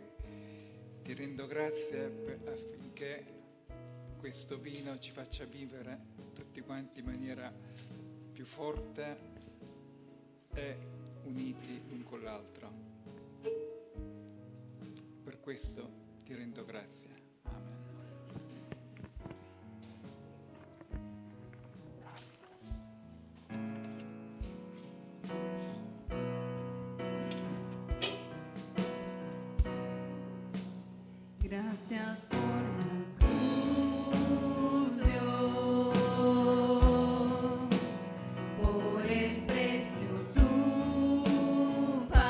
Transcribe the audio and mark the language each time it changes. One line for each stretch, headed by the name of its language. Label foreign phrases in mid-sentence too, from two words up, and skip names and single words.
Italian: Ti rendo grazie affinché questo vino ci faccia vivere tutti quanti in maniera più forte e uniti l'un con l'altro. Per questo ti rendo grazie. Amen.
Spanish: Gracias por la cruz, Dios, por el precio tú